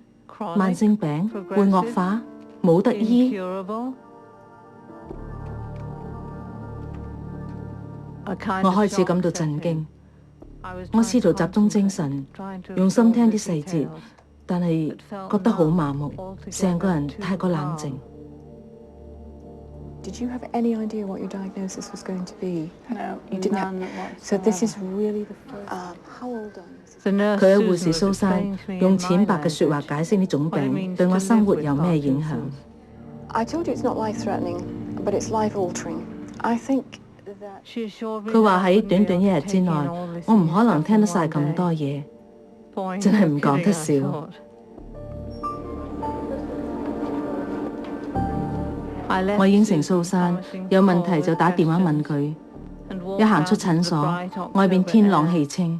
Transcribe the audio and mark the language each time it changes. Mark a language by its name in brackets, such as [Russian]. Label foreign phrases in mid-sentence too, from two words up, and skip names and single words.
[Cantonese] 慢性病會惡化，冇得醫。我開始感到震驚，我試圖集中精神，用心聽啲細節，但係覺得好麻木，成個人太過冷靜。 [English] Did you have any idea what your diagnosis was going to be? No, you didn't have. So this is really the first. How old are you? [Cantonese] 佢嘅護士蘇珊用淺白嘅説話解釋呢種病對我生活有咩影響。 [English] I told you it's not life-threatening, but it's life-altering. I think that. [Cantonese] 佢話喺短短一日之內，我唔可能聽得晒咁多嘢，真係唔講得笑。我應承蘇珊，有問題就打電話問佢。一行出診所，外邊天朗氣清。